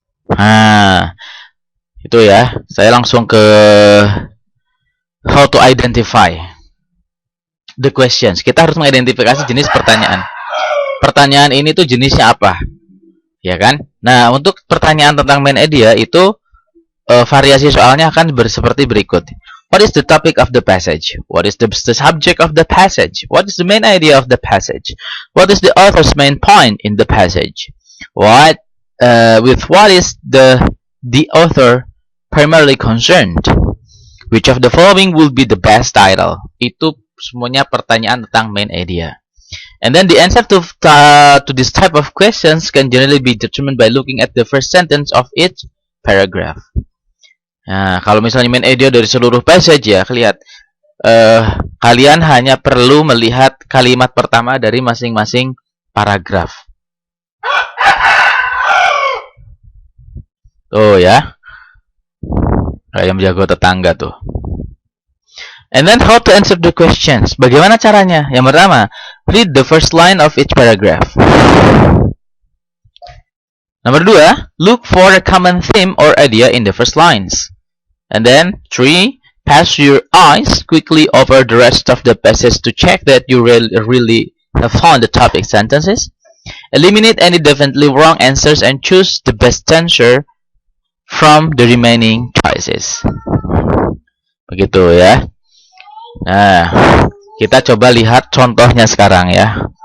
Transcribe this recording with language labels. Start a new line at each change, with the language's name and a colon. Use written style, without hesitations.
Indonesian: Nah, itu ya. Saya langsung ke
English: how to identify the questions.
Indonesian: Kita harus mengidentifikasi jenis pertanyaan. Pertanyaan ini tuh jenisnya apa? Ya kan? Nah, untuk pertanyaan tentang main idea itu variasi soalnya akan seperti berikut.
English: What is the topic of the passage? What is the subject of the passage? What is the main idea of the passage? What is the author's main point in the passage? What is the author primarily concerned? Which of the following will be the best title?
Indonesian: Itu semuanya pertanyaan tentang main idea.
English: And then the answer to this type of questions can generally be determined by looking at the first sentence of each paragraph.
Indonesian: Nah, kalau misalnya main idea dari seluruh passage ya, lihat kalian hanya perlu melihat kalimat pertama dari masing-masing paragraf. Tuh ya, ayam jago tetangga tuh.
English: And then how to answer the questions.
Indonesian: Bagaimana caranya? Yang pertama,
English: read the first line of each paragraph. Nomor 2, look for a common theme or idea in the first lines. And then 3, pass your eyes quickly over the rest of the passage to check that you really have found the topic sentences. Eliminate any definitely wrong answers and choose the best answer from the remaining choices.
Indonesian: Begitu ya. Nah, kita coba lihat contohnya sekarang ya.